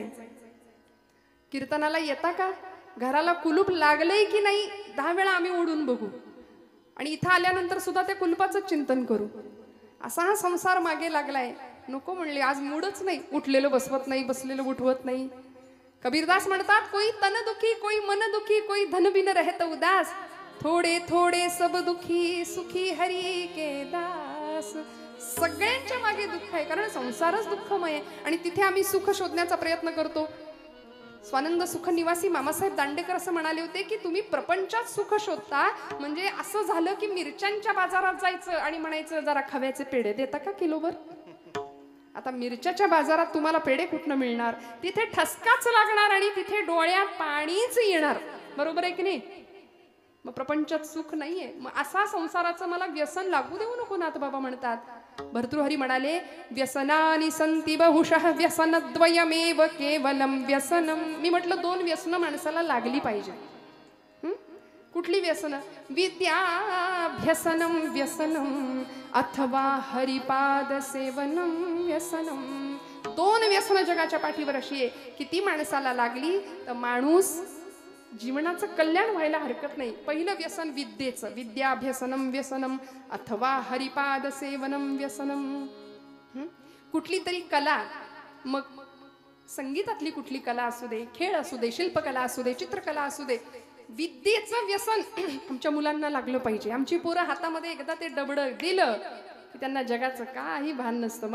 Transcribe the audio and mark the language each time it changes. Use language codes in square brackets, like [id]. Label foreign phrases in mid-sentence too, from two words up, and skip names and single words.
[mr] कीर्तनाला येता का? घराला कुलूप लागलंय की नाही 10 वेळा आम्ही ओढून बघू आणि इथं आल्यानंतर सुद्धा त्या कुलपाचं चिंतन करू. असा हा संसार मागे लागलाय. नको म्हणले. आज मूडच नाही. उठलेलं बसवत नाही, बसलेलं उठवत नाही. कबीरदास म्हणतात, [hi] कोई तन दुखी, कोई मन दुखी, कोई धन बिन रहत उदास, थोडे थोडे सब दुखी, सुखी हरी के दास. [mr] सगळ्यांच्या मागे दुःख आहे, कारण संसारच दुःखमय आहे आणि तिथे आम्ही सुख शोधण्याचा प्रयत्न करतो. स्वानंद सुख निवासी मामासाहेब दांडेकर असं म्हणाले होते की तुम्ही प्रपंचात सुख शोधता म्हणजे असं झालं की मिरच्यांच्या बाजारात जायचं आणि म्हणायचं जरा खव्याचे पेढे देता का किलोभर. आता मिरच्याच्या बाजारात तुम्हाला पेढे कुठनं मिळणार? तिथे ठसकाच लागणार आणि तिथे डोळ्यात पाणीच येणार. बरोबर आहे की नाही? मग प्रपंचात सुख नाहीये. मग असा संसाराचं मला व्यसन लागू देऊ नको नाथबाबा म्हणतात. भर्तृहरी म्हणाले, [sa] व्यसनानि संति बहुशः व्यसनद्वयमेव केवलम व्यसनम. [mr] मी म्हटलं 2 व्यसन माणसाला लागली पाहिजे. कुठली व्यसन? [sa] विद्याभ्यसनम व्यसनम अथवा हरिपाद सेवनम व्यसनम. [mr] 2 व्यसन जगाच्या पाठीवर अशी आहे की ती माणसाला लागली तर माणूस जीवनाचं कल्याण व्हायला हरकत नाही. पहिलं व्यसन विद्येचं. [sa] विद्याभ्यसनम व्यसनम अथवा हरिपाद सेवनम व्यसनम. [mr] कुठली तरी कला, मग संगीतातली कुठली कला असू दे, खेळ असू दे, शिल्पकला असू दे, चित्रकला असू दे, विद्येचं व्यसन आमच्या मुलांना लागलं पाहिजे. आमची पोरं हातामध्ये एकदा ते डबड दिलं की त्यांना जगाचं काही भान नसतं.